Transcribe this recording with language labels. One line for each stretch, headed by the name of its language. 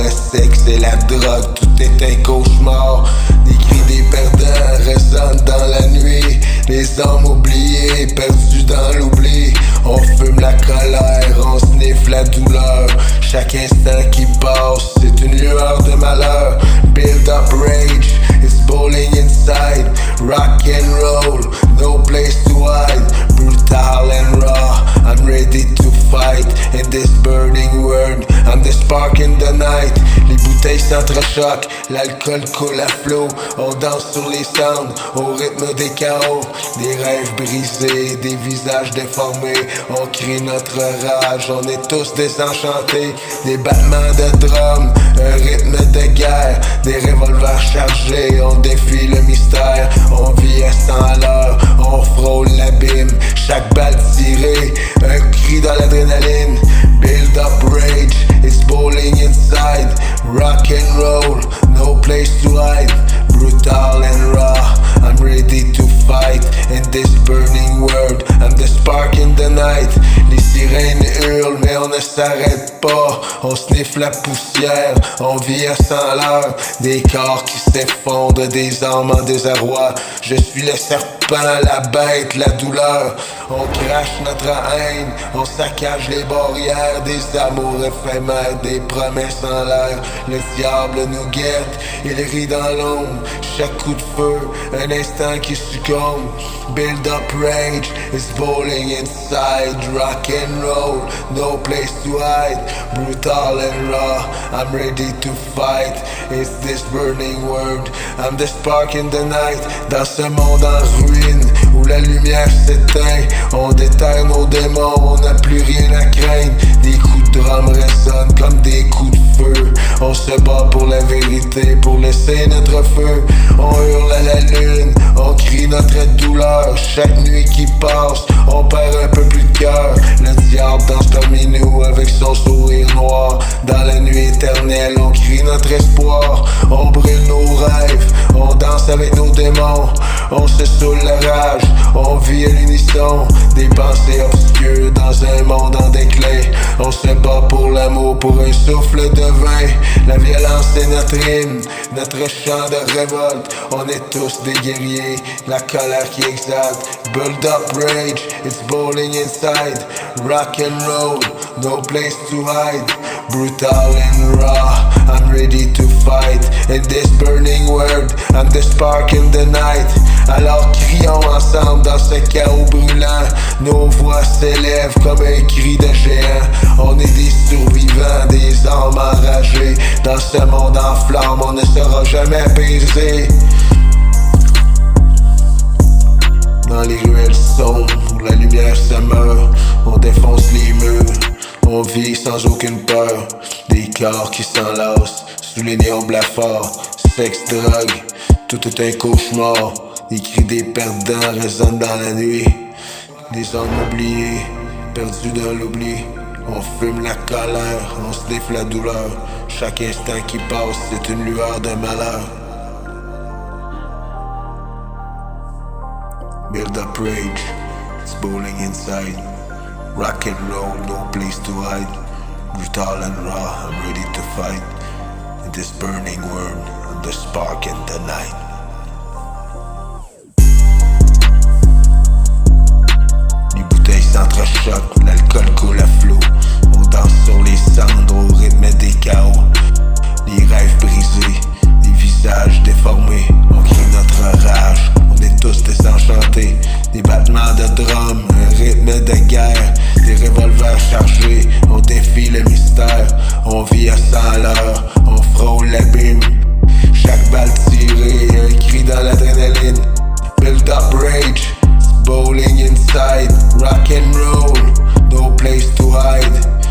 French: Le sexe et la drogue, tout est un cauchemar. Des cris des perdants résonnent dans la nuit. Les hommes oubliés, perdus dans l'oubli. On fume la colère, on sniffe la douleur. Chaque instant qui passe, c'est une lueur de malheur.
English: Build up rage, it's boiling inside. Rock and roll, no place to hide. Brutal and raw, I'm ready to fight. In this burning world, I'm the spark in the night.
French: Les bouteilles s'entrechoquent, l'alcool coule à flot. On danse sur les cendres, au rythme des chaos. Des rêves brisés, des visages déformés. On crie notre rage, on est tous désenchantés. Des battements de drum, un rythme de guerre. Des revolvers chargés, on défie le mystère. On vit à 100 l'heure, on frôle l'abîme. Chaque balle tirée, un cri dans l'adrénaline.
English: Build up rage, it's boiling inside. Rock and roll, no place to hide. Brutal and raw, I'm ready to fight. In this burning world, I'm the spark in the night.
French: Les sirènes hurlent mais on ne s'arrête pas. On sniffe la poussière, on vit à 100 l'heure. Des corps qui s'effondrent, des âmes en désarroi. Je suis le serpent, la bête, la douleur. On crache notre haine, on saccage les barrières. Des amours éphémères, des promesses en l'air. Le diable nous guette, il rit dans l'ombre. Chaque coup de feu, un instant qui succombe.
English: Build up rage, it's boiling inside. Rock and roll, no place to hide. Brutal and raw, I'm ready to fight. It's this burning world, I'm the spark in the night.
French: Dans ce monde en ruine, où la lumière s'éteint, on déterre nos démons, on n'a plus rien à craindre. Des coups de drum résonnent comme des coups de feu. On se bat pour la vérité, pour laisser notre feu. On hurle à la lune, on crie notre douleur. Chaque nuit qui passe, on perd un peu plus de cœur. Le diable danse parmi nous avec son sourire noir. Dans la nuit éternelle, on crie notre espoir. On brûle nos rêves, on danse avec nos démons. On se saoule la rage, on vit à l'unisson. Des pensées obscures dans un monde en déclin. On se bat pour l'amour, pour un souffle de vin. La violence est notre hymne, notre chant de révolte. On est tous des guerriers, la colère qui exalte.
English: Build up rage, it's boiling inside. Rock and roll, no place to hide. Brutal and raw, I'm ready to fight. In this burning world, I'm the spark in the night.
French: Alors crions ensemble dans ce chaos brûlant. Nos voix s'élèvent comme un cri de géant. On est des survivants, des âmes enragées. Dans ce monde en flammes, on ne sera jamais apaisé. Dans les ruelles sombres où la lumière se meurt, on défonce les murs, on vit sans aucune peur. Des corps qui s'enlacent sous les néons blafards. Sexe, drogue, tout est un cauchemar. Les cris des perdants résonnent dans la nuit. Des hommes oubliés, perdus dans l'oubli. On fume la colère, on sniffe la douleur. Chaque instant qui passe, c'est une lueur de malheur.
English: Build up rage, it's boiling inside. Rock and roll, no place to hide. Brutal and raw, I'm ready to fight. In this burning world, I'm the spark in the night.
French: Les bouteilles s'entrechoquent, l'alcool coule à flot. On danse sur les cendres au rythme des chaos. Les rêves brisés, les visages déformés. On crie notre rage, on est tous désenchantés. Des battements de drum, un rythme de guerre. Des revolvers chargés, on défie le mystère. On vit à 100 l'heure, on frôle l'abîme. Chaque balle tirée, un cri dans l'adrénaline.
English: Build up rage, it's boiling inside. Rock and roll, no place to hide.